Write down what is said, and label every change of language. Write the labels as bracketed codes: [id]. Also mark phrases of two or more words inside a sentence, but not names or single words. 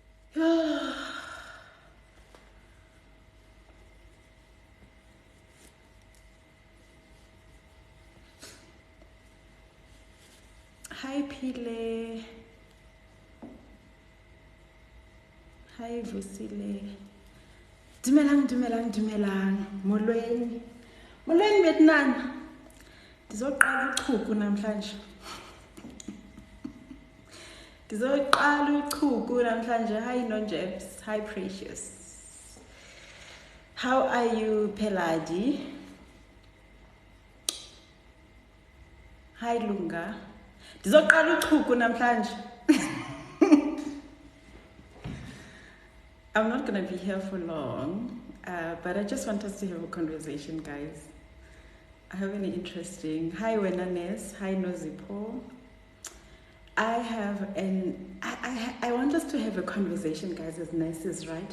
[en] Hi Pile. Hi Vusile. [xh] Dumelang. Molweni betnana. Ndizoqala uchuku namhlanje. [en] Hi Nonjebs. Hi Precious. How are you Peladi? Hi Lunga. [xh] Ndizoqala uchuku namhlanje. [en] I'm not going to be here for long, but I just want us to have a conversation, guys. I have any interesting. Hi, Wenanes. Hi, Nozipo. I want us to have a conversation, guys, as nurses, right?